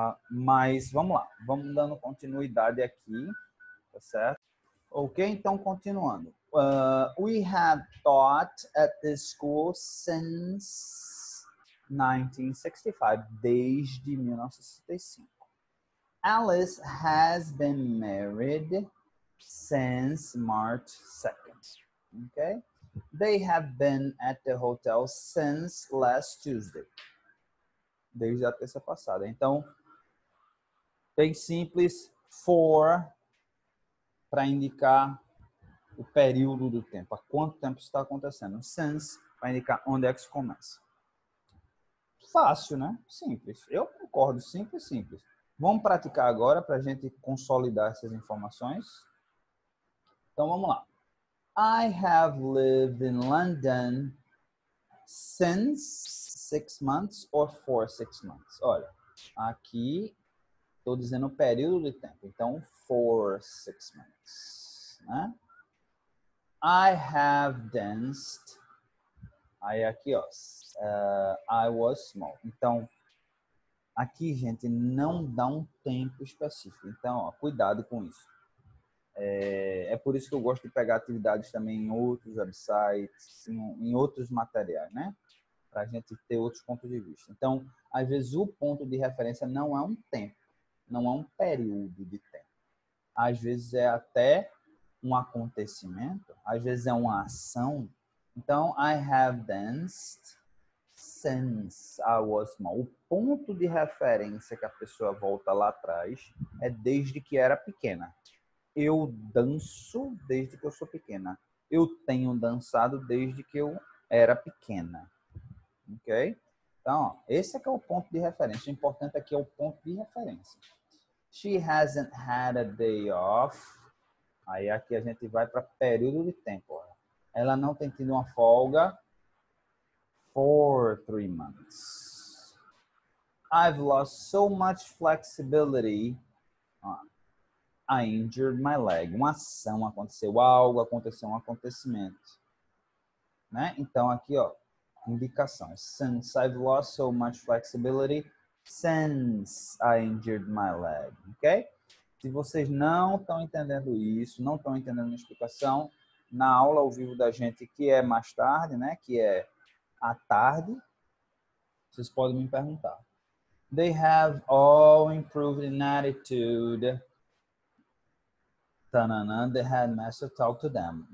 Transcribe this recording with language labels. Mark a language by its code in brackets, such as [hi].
[pt] Mas vamos lá, vamos dando continuidade aqui, tá certo? Ok, então continuando. [en] We have taught at this school since 1965, [pt] desde 1965. [en] Alice has been married since March 2nd. Okay? They have been at the hotel since last Tuesday. [pt] Desde a terça passada. Então, bem simples, for, para indicar o período do tempo, há quanto tempo está acontecendo. Since, para indicar onde é que isso começa. Fácil, né? Simples. Eu concordo, simples. Vamos praticar agora para a gente consolidar essas informações. Então, vamos lá. [en] I have lived in London since 6 months or for 6 months. [pt] Olha, aqui estou dizendo o período de tempo. Então, [en] for 6 months. [pt] Né? [en] I have danced. [pt] Aí aqui, ó. [en] I was small. [pt] Então, aqui, gente, não dá um tempo específico. Então, ó, cuidado com isso. É por isso que eu gosto de pegar atividades também em outros websites, em outros materiais, né? Para a gente ter outros pontos de vista. Então, às vezes, o ponto de referência não é um tempo, não é um período de tempo. Às vezes, é até um acontecimento, às vezes, é uma ação. [en] Então, I have danced since I was small. [pt] O ponto de referência que a pessoa volta lá atrás é desde que era pequena. Eu danço desde que eu sou pequena. Eu tenho dançado desde que eu era pequena. Ok? Então, ó, esse é que é o ponto de referência. O importante aqui é o ponto de referência. [en] She hasn't had a day off. [pt] Aí aqui a gente vai para período de tempo. Ó. Ela não tem tido uma folga [en] for 3 months. I've lost so much flexibility. I injured my leg. [pt] Uma ação aconteceu, algo aconteceu, um acontecimento. né? Então, aqui, ó, indicação. [en] Since I've lost so much flexibility since I injured my leg, ok? [pt] Se vocês não estão entendendo isso, não estão entendendo a explicação, na aula ao vivo da gente, que é mais tarde, né? Que é à tarde, vocês podem me perguntar. [en] They have all improved in attitude. Tanana, the headmaster talked to them.